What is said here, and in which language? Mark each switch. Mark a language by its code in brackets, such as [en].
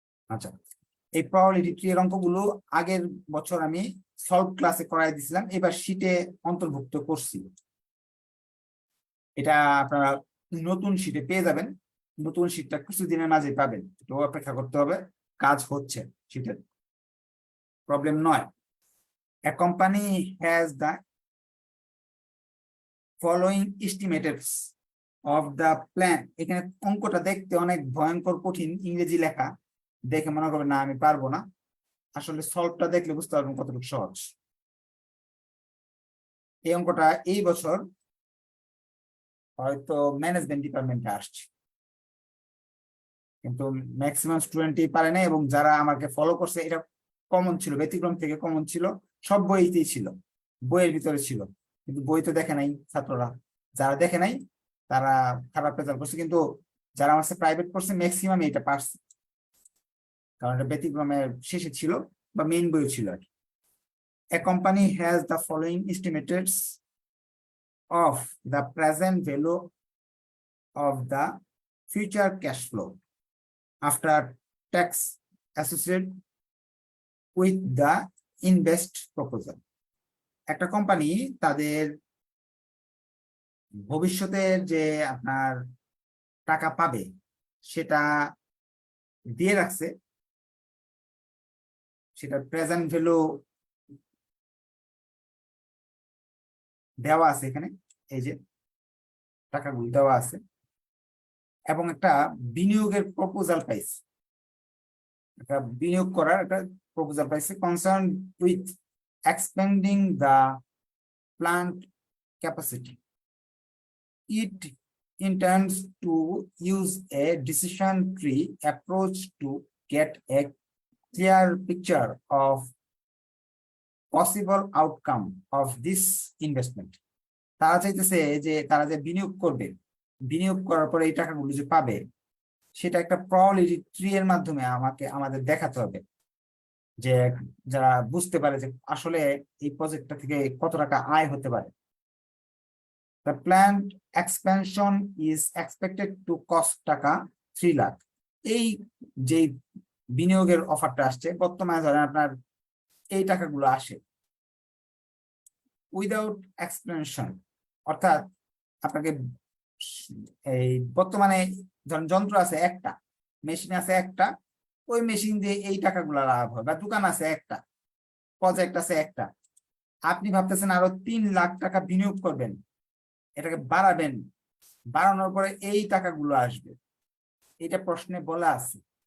[bn] আচ্ছা, এই probability tree এর অঙ্কগুলো আগের বছর আমি সলভ ক্লাসে করাই দিয়েছিলাম, এবার শীটে অন্তর্ভুক্ত করছি। এটা আপনারা নতুন শীটে পেয়ে যাবেন, নতুন শীটটা কিছুদিনের মাঝে পাবেন, একটু অপেক্ষা করতে হবে, কাজ হচ্ছে, শীটের প্রবলেম নয়। [en] A company has the following estimates of the plan. [bn] এখানে অঙ্কটা দেখতে অনেক ভয়ঙ্কর কঠিন, ইংরেজি লেখা, দেখে মনে করবেন না আমি পারবো না, আসলে সলভটা দেখলে বুঝতে পারবেন কতটুকু সহজ। এই অঙ্কটা এই বছর হয়তো ম্যানেজমেন্ট ডিপার্টমেন্টে আসছে, কিন্তু ম্যাক্সিমাম স্টুডেন্টই পারে না, এবং যারা আমাকে ফলো করছে এটা কমন ছিল, ব্যতিক্রম থেকে কমন ছিল, সব বইতেই ছিল, বইয়ের ভিতরে ছিল, কিন্তু বই তো দেখে নাই ছাত্ররা, যারা দেখে নাই তারা খারাপ রেজাল্ট করছে, কিন্তু যারা আমার সাথে প্রাইভেট করছে ম্যাক্সিমাম এটা পারছে, কারণ এটা ব্যতিক্রমের শেষে ছিল বা মেইন বই ছিল আর কি। [en] A company has the following estimates of the present value of the future cash flow after tax associated with the invest proposal. [bn] একটা কোম্পানি তাদের ভবিষ্যতের যে আপনার টাকা পাবে সেটা দিয়ে রাখছে, সেটা প্রেজেন্ট ভ্যালু দেওয়া আছে এখানে, এই যে টাকাগুলো দেওয়া আছে, এবং একটা বিনিয়োগের প্রপোজাল পাইছে, একটা বিনিয়োগ করার একটা প্রপোজাল পাইছে, [en] Concern with expending the plant capacity. It intends to use a decision tree approach to get a clear picture of possible outcome of this investment. [bn] তারা চাইতেছে যে তারা যে বিনিয়োগ করবে, বিনিয়োগ করার পরে এই টাকাগুলো যে পাবে, সেটা একটা প্রবাবিলিটি ট্রি এর মাধ্যমে আমাদের দেখাতে হবে, যে যারা বুঝতে পারে যে আসলে এই প্রজেক্টটা থেকে কত টাকা আয় হতে পারে। [en] The planned expansion is expected to cost [bn] টাকা 3 লাখ। এই যে বিনিয়োগের অফারটা আসছে, বর্তমানে ধরেন আপনার এই টাকাগুলো আসে [en] without expansion, [bn] অর্থাৎ আপনাকে এই বর্তমানে ধরেন যন্ত্র আছে একটা, মেশিন আছে একটা, ওই মেশিন দিয়ে এই টাকাগুলো লাভ হয়, বা দোকান আছে একটা, প্রজেক্ট আছে একটা, আপনি ভাবতেছেন আরো 3 লাখ টাকা বিনিয়োগ করবেন, এটাকে বাড়াবেন, বাড়ানোর পরে এই টাকাগুলো আসবে, এটা প্রশ্নে বলা আছে।